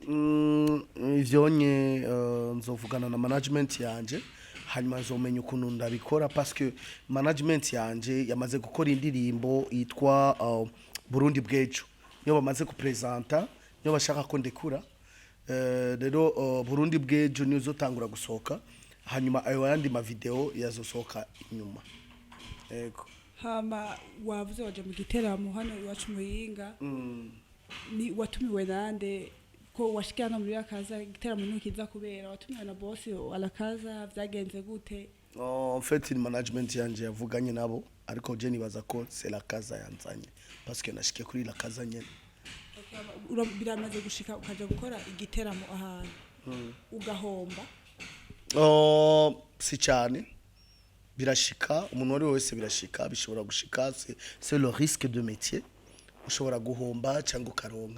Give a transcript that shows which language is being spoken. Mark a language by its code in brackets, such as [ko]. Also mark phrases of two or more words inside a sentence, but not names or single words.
[rn] ivyonye nzovugana na management yanje hanyuma nzomenya ukuntu ndabikora [fr] parce que [rn] management yanje yamaze gukora indirimbo yitwa Burundi bwejo niyo bamaze kupresenta niyo bashaka ko ndekura rero Burundi bwejo niyo zotangura gusohoka hanyuma ayo yandi ma video yazosohoka inyuma yego hama wavuze waje mu giteramo hano iwacu muyinga ni watumiwe nande ko washikira no muri akaza igiteramo ntukiza kubera watumwe na boss alakaza vyagenze gute? [fr] En fait [rn] le management yanje yavuganye nabo ariko je nibaza ko c'est la casa yanzanye [fr] parce que [rn] nashikiye kuri la casa nyene. Biramaze gushika ukaja gukora igiteramo ahantu ugahomba? Si cyane birashika umuntu wari wese birashika bishobora gushika [fr] c'est le risque de métier [rn] ushobora guhomba cyangwa ukaronka